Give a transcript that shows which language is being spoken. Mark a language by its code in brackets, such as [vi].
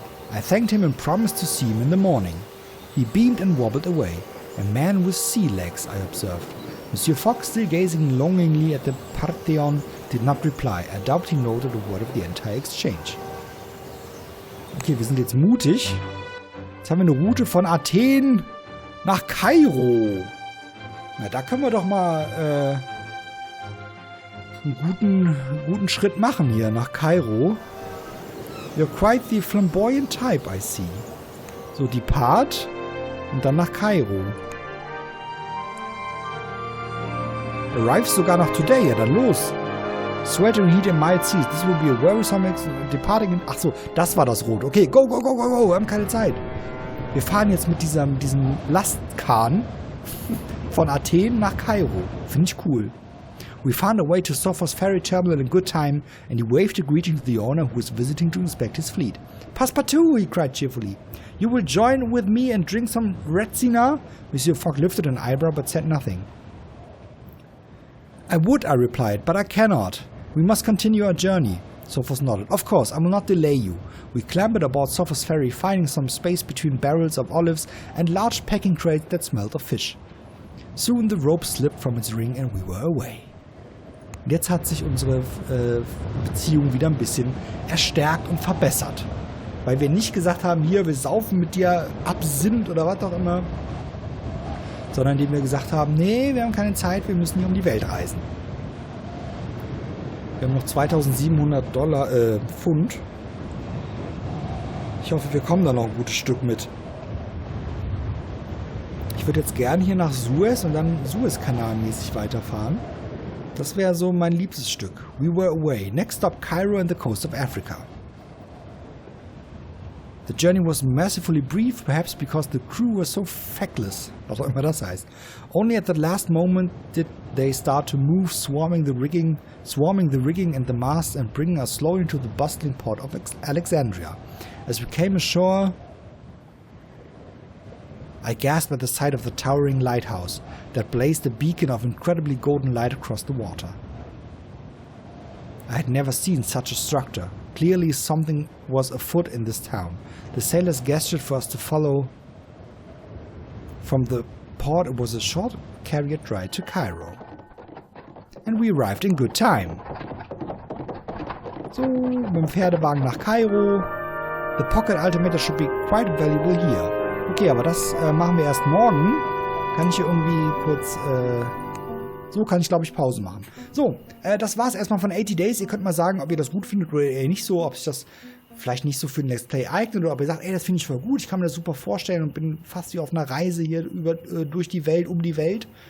[en] I thanked him and promised to see him in the morning. He beamed and wobbled away. A man with sea legs, I observed. Monsieur Fogg, still gazing longingly at the Parthenon, did not reply. I doubt he noted a word of the entire exchange. [de] Okay, wir sind jetzt mutig. Jetzt haben wir eine Route von Athen nach Kairo. Na, da können wir doch mal einen guten Schritt machen hier nach Kairo. [en] You're quite the flamboyant type, I see. [de] So, depart und dann nach Kairo. [en] Arrives [de] sogar noch [en] today, [de] ja dann los. [en] Sweltering heat and mild seas. This will be a worrisome departing in... [de] Achso, das war das Rot. Okay, [en] go, go, go, go, go. [de] Wir haben keine Zeit. Wir fahren jetzt mit diesem Lastkahn von Athen nach Kairo. Finde ich cool. [en] We found a way to Sophos ferry terminal in good time, and he waved a greeting to the owner who was visiting to inspect his fleet. Passepartout, he cried cheerfully. You will join with me and drink some retsina? Monsieur Fogg lifted an eyebrow but said nothing. I would, I replied, but I cannot. We must continue our journey. Sophos nodded. Of course, I will not delay you. We clambered aboard Sophos ferry, finding some space between barrels of olives and large packing crates that smelled of fish. Soon the rope slipped from its ring and we were away. [de] Jetzt hat sich unsere Beziehung wieder ein bisschen erstärkt und verbessert. Weil wir nicht gesagt haben, hier, wir saufen mit dir Absinth oder was auch immer. Sondern indem wir gesagt haben, nee, wir haben keine Zeit, wir müssen hier um die Welt reisen. Wir haben noch $2.700 Pfund. Ich hoffe, wir kommen da noch ein gutes Stück mit. Ich würde jetzt gerne hier nach Suez und dann Suezkanal-mäßig weiterfahren. Das wäre so mein liebstes Stück. [en] We were away. Next stop Cairo and the coast of Africa. The journey was mercifully brief, perhaps because the crew was so feckless. [de] Was auch immer das heißt. [en] Only at the last moment did they start to move, swarming the rigging and the masts and bringing us slowly to the bustling port of Alexandria. As we came ashore, I gasped at the sight of the towering lighthouse that blazed a beacon of incredibly golden light across the water. I had never seen such a structure. Clearly something was afoot in this town. The sailors gestured for us to follow. From the port it was a short carriage ride to Cairo. And we arrived in good time. [de] So, mit dem Pferdewagen nach Kairo. [en] The pocket altimeter should be quite valuable here. [de] Okay, aber das machen wir erst morgen. Kann ich hier irgendwie kurz... So kann ich, glaube ich, Pause machen. So, das war's erstmal von 80 Days. Ihr könnt mal sagen, ob ihr das gut findet oder eher nicht so. Ob sich das vielleicht nicht so für ein Let's Play eignet oder ob ihr sagt, ey, das finde ich voll gut. Ich kann mir das super vorstellen und bin fast wie auf einer Reise hier durch die Welt, um die Welt.